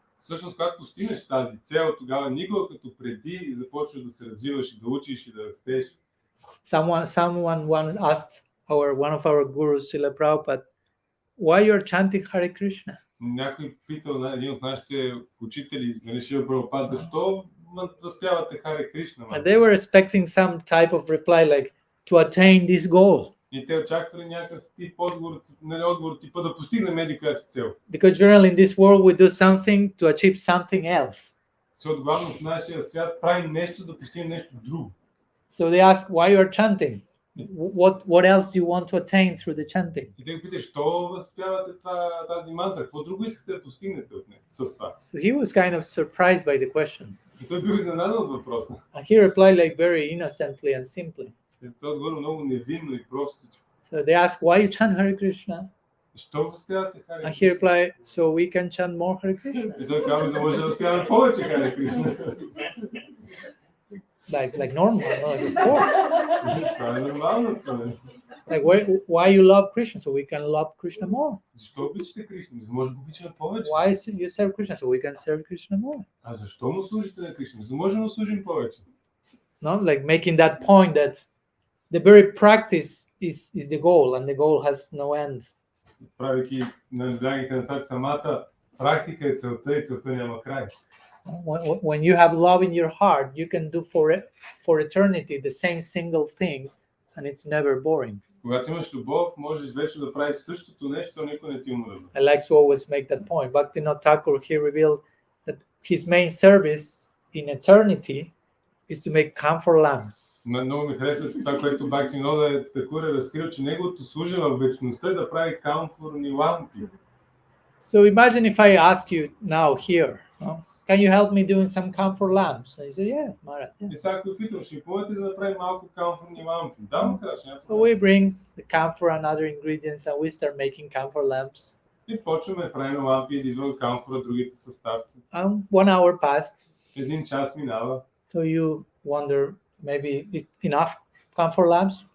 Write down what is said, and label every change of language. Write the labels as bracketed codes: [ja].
[bg] Всъщност, когато постигнеш тази цел, тогава никога като преди започваш да се развиваш и да учиш и да растеш. [en] Someone once asked one of our gurus, Srila Prabhupada, why you're chanting Hare Krishna? [bg] Някой питал един от нашите учители, нали, Шрила Прабхупада, защо възпявате Харе Кришна? [en] And they were expecting some type of reply like to attain this goal. [bg] И те очаквали някакъв тип отговор типа да постигнем еди коя си цел. [en] Because generally in this world we do something to achieve something else. [bg] Защото главно в нашия свят правим нещо да постигнем нещо друго. [en] So they ask why you are chanting. What else you want to attain through the chanting? [bg] И те го питат, що възпявате тази мантра? Какво друго искате да постигнете от нея с това? [en] So he was kind of surprised by the question. [bg] И той бил изненадан от въпроса. [en] And he replied like very innocently and simply. [bg] И той отговорил много невинно и просто. [en] So they asked why you chant Hare Krishna? [bg] Що възпявате Харе [en] And [bg] Кришна? [en] he replied, so we can chant more Hare Krishna. [bg] И той казва, да може да възпяваме повече Харе Кришна. [en] Like normal, like of course. [bg] Това е нормално. [en] Like why you love Krishna, so we can love Krishna more. [bg] Защо обичате Кришна? За да може да го обичаме повече. [en] Why you serve Krishna, so we can serve Krishna more. [bg] А защо му служите на Кришна? За да може да му служим повече. [en] No, like making that point that the very practice is the goal, and the goal has no end. [bg] Правейки, наблягайки на това, самата практика е целта и целта няма край. [en] When you have love in your heart, you can do for eternity the same single thing, and it's never boring. [bg] Когато имаш любов, можеш вечно да правиш същото нещо, никой не ти умръзва. [en] I like to always make that point. Bhaktivinoda Thakur, he revealed that his main service in eternity is to make camphor lamps. [bg] Много ми харесва това, което Бхактивинода Тхакур е разкрил, че неговото служение в вечността е да прави камфорни лампи. [en] So imagine if I ask you now here, can you help me doing some camphor lamps? And you say, yeah, Maharaj. Yeah. [bg] И сега ако питам, ще помогнете да направим малко камфорни лампи? Да, му кажа. [en] So we bring the camphor and other ingredients and we start making camphor lamps. [bg] И почваме да правим лампи и да извън камфора другите съставки. [en] And 1 hour passed. [bg] 1 час минава. [en] So you wonder, maybe enough camphor lamps?